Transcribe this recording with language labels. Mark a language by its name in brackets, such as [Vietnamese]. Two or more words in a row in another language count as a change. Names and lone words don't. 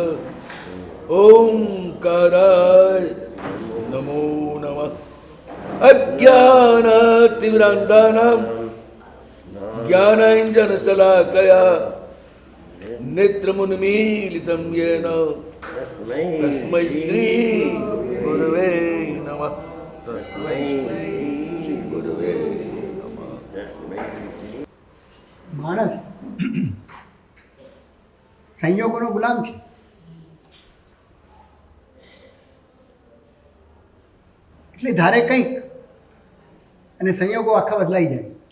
[Sanskrit] ओंकाराय नमो नमः अज्ञानातिमिरान्धानां ज्ञानाञ्जनशलाकया नेत्रमुन्मीलितं येन तस्मै श्री गुरुवे नमः तस्मै श्री गुरुवे नमः। [Gujarati] માણસ સંયોગોનો ગુલામ છે. એટલે ધારે કંઈક અને સંયોગો આખા બદલાઈ જાય.